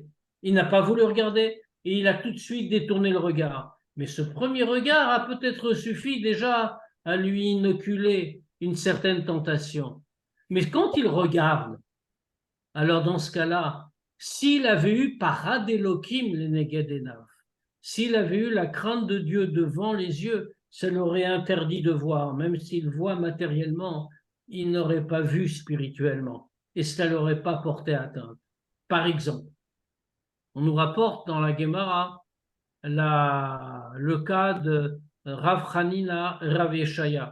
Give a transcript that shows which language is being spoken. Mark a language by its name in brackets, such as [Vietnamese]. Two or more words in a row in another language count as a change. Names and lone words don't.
[French] Il n'a pas voulu regarder et il a tout de suite détourné le regard. Mais ce premier regard a peut-être suffi déjà à lui inoculer une certaine tentation. Mais quand il regarde, alors dans ce cas-là, s'il avait eu [Hebrew] פחד אלוקים ל נגד עיניו, [French] s'il avait eu la crainte de Dieu devant les yeux, ça l'aurait interdit de voir. Même s'il voit matériellement, il n'aurait pas vu spirituellement. Et cela n'aurait pas porté atteinte. Par exemple, on nous rapporte dans la Gemara le cas de Rav Hanina et Rav Yeshaya.